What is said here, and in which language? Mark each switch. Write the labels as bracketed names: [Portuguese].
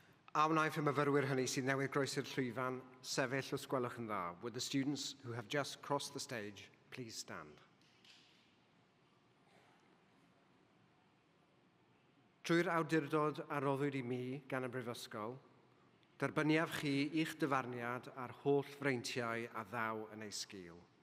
[Welsh] A wnaeth y myfyrwyr hynny sydd newydd groesi'r llwyfan sefyll os gwelwch yn dda. [English] Would the students who have just crossed the stage please stand? [Welsh] Drwy'r awdurdod a roddwyd I mi gan y Brifysgol, derbyniaf chi i'ch dyfarniad a'r holl freintiau a ddaw yn ei sgil.